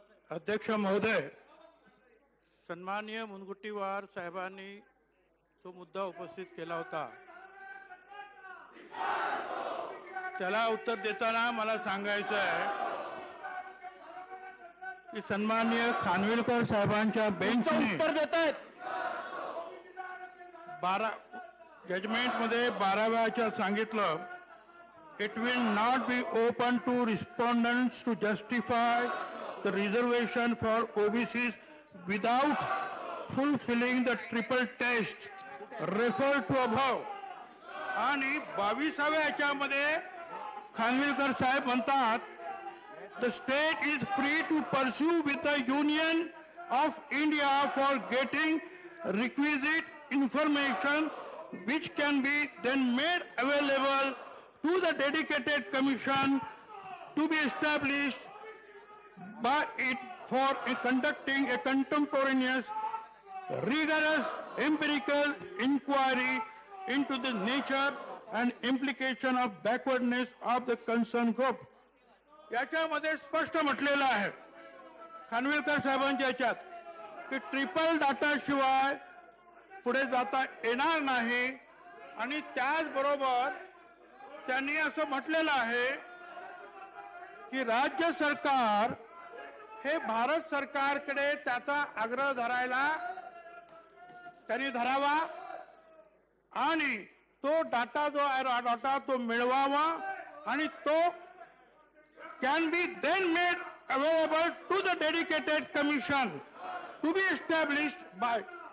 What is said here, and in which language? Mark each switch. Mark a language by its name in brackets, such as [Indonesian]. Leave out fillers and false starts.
[Marathi] अध्यक्ष महोदय, सन्माननीय मुनगंटीवार साहेबांनी तो मुद्दा उपस्थित केला होता. त्याला उत्तर देताना मला सांगायचं आहे की सन्माननीय खानविलकर साहेबांच्या बेंचने उत्तर देत आहेत. 12 जजमेंटमध्ये 12 वेळाच्या सांगितलं, [English] it will not be open to respondents to justify the reservation for OBCs without fulfilling the triple test referred to above. [Marathi] आणि 22व्या याच्यामध्ये खानविलकर साहेब म्हणतात, [English] the state is free to pursue with the Union of India for getting requisite information which can be then made available to the dedicated commission to be established by it for conducting a contemporaneous, rigorous empirical inquiry into the nature and implication of backwardness of the concerned group. [Marathi] याच्यामध्ये स्पष्ट म्हटलेलं आहे खानविलकर साहेबांच्या याच्यात की triple data शिवाय पुढे जाता येणार नाही. आणि त्याचबरोबर त्यांनी असं म्हटलेलं आहे की राज्य सरकार हे भारत सरकारकडे त्याचा आग्रह त्यांनी धरावा आणि तो डाटा जो आहे डाटा तो मिळवावा आणि तो [English] can be then made available to the dedicated commission to be established by.